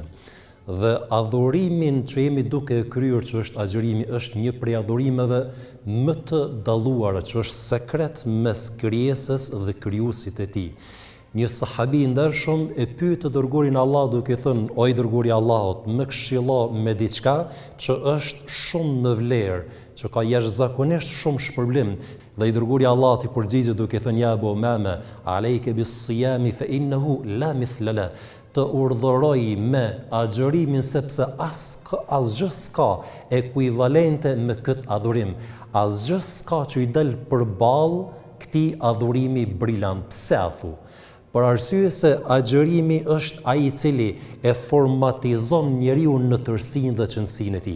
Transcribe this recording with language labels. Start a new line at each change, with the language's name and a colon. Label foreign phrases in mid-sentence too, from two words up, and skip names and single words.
Albanian: Dhe adhurimin që jemi duke e kryer që është agjërimi është një prej adhurimeve më të dalluara që është sekret mes krijesës dhe krijuesit e tij. Një sahabi i ndershëm e pyet të dërguarin Allah duke thënë: "O i dërguari i Allahut, më këshillo me diçka që është shumë në vlerë, që ka jashtëzakonisht shumë shpërblim." Dhe i dërguari i Allahut i përgjigjet duke thënë:
Arabic: "يا أبا أمامة عليك بالصيام فإنه لا مثل له."
Albanian: Të urdhëroj me agjërimin sepse asgjë s'ka ekuivalente me këtë adhurim. Asgjë s'ka që i del përballë këtij adhurimi brillant. Pse a thu? Për arsye se agjërimi është ai i cili e formatizon njeriu në tërësinë dhe qëndësinë e tij.